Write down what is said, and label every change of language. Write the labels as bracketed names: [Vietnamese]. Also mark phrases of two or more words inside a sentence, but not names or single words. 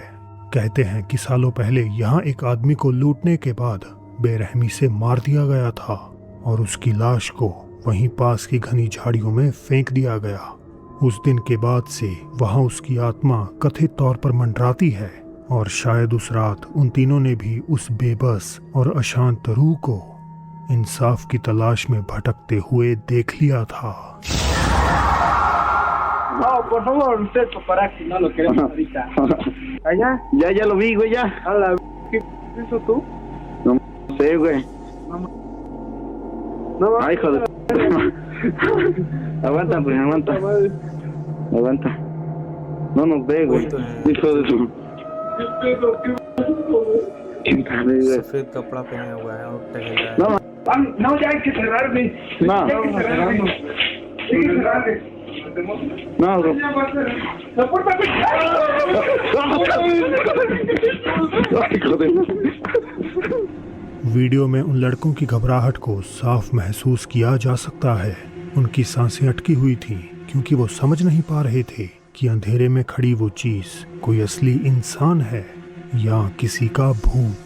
[Hindi] कहते हैं कि सालों पहले यहाँ एक आदमी को लूटने के बाद बेरहमी से मार दिया गया था और उसकी लाश को वहीं पास की घनी झाड़ियों में फेंक दिया गया। उस दिन के बाद से वहां उसकी आत्मा कथित तौर पर मंडराती है और शायद उस रात उन तीनों ने भी उस बेबस और अशांत रूह को इंसाफ की तलाश में भटकते हुए देख लिया था। [Spanish] No, por favor, usted para aquí, no lo queremos ahorita. ¿Allá? Ya lo vi, güey, ya. A la... ¿Qué es eso tú? No sé, güey. No, Ay, hijo de... Aguanta, pues, aguanta. Aguanta. No nos ve, güey. Hijo de su... [Hindi] सफेद कपड़ा पहना हुआ है और टहल रहा है। [Spanish] No, ya hay que cerrarme. No. Ya hay que cerrarme. Hay que cerrarme. No, bro. La puerta me... Ay, hijo de... [Hindi] वीडियो में उन लड़कों की घबराहट को साफ महसूस किया जा सकता है। उनकी सांसें अटकी हुई थी क्योंकि वो समझ नहीं पा रहे थे कि अंधेरे में खड़ी वो चीज कोई असली इंसान है या किसी का भूत।